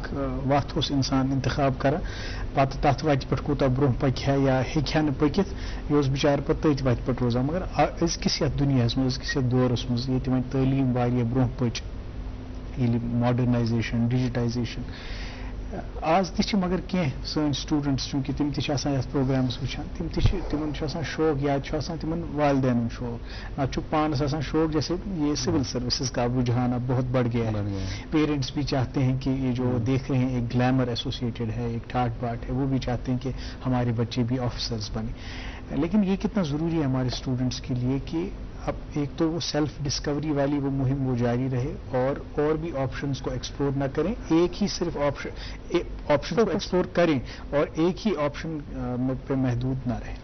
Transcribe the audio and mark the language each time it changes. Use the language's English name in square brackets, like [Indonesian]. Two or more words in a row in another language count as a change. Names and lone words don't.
[Kashmiri] وتھ اوس اِنسان اِنتخاب کران پتہٕ تتھ وتہِ پٮ۪ٹھ کوٗتاہ برونٛہہ پکہِ ہا یا ہیٚکہِ ہا نہٕ پٔکِتھ یہِ اوس بِچارٕ پتہٕ تٔتھۍ وتہِ پٮ۪ٹھ روزان مگر أزکِس یتھ دُنیاہس منٛز أزکِس یتھ دورس منٛز ییٚتہِ وۄنۍ تعلیٖم واریاہ برونٛہہ پٔچ ییٚلہِ [English] modernization digitization [Kashmiri] آز تہِ چھِ مگر کینٛہہ سٲنۍ سٹوٗڈنٹس چوٗنٛکہِ تِم تہِ چھِ آسان یتھ پروگرامس وٕچھان تِمن چھُ آسان شوق یا چھُ آسان تِمن والدینن شوق نتہٕ چھُ پانس آسان شوق [Urdu] جیسے یہ [English] civil services [Urdu] کا رجحان اب بہت بڑھ گیا ہے پیرنٹس بھی چاہتے ہیں کہ یہ جو دیکھ رہے ہیں ایک [English] glamour associated [Urdu] ہے ایک ٹھاٹ باٹ ہے وہ بھی چاہتے ہیں کہ ہمارے بچے بھی آفیسرز بنے لیکن یہ کتنا ضروری ہے ہمارے اسٹوڈنٹس کے لیے کہ اب ایک تو وہ [English] self discovery [Urdu] والی وہ مہم وہ جاری رہے اور بھی آپشنس کو ایکسپلور نہ کریں ایک ہی صرف آپشن کو ایکسپلور کریں اور ایک ہی آپشن پہ محدود نہ رہیں.